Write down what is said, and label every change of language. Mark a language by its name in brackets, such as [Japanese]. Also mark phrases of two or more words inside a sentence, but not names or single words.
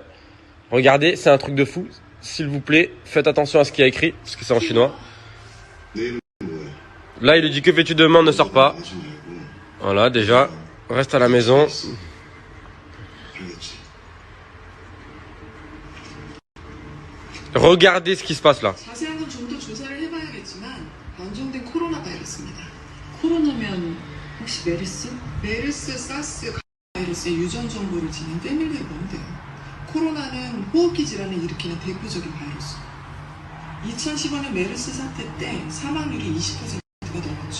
[French] Regardez, c'est un truc de fou. S'il vous plaît, faites attention à ce qu'il y a écrit, parce que c'est en chinois. Là, il lui dit que fais-tu demain, ne sors pas. Voilà, déjà, reste à la maison. Regardez ce qui se passe là. [Korean] 자세한 건 좀 더 조사를 해봐야겠지만 변종된 코로나 바이러스입니다. 코로나면 혹시 메르스? 메르스, 사스 바이러스의 유전 정보를 지닌 패밀리에 보면 돼요. 코로나는 호흡기 질환을 일으키는 대표적인 바이러스. 2015년 메르스 사태 때 사망률이 20%가 넘었죠.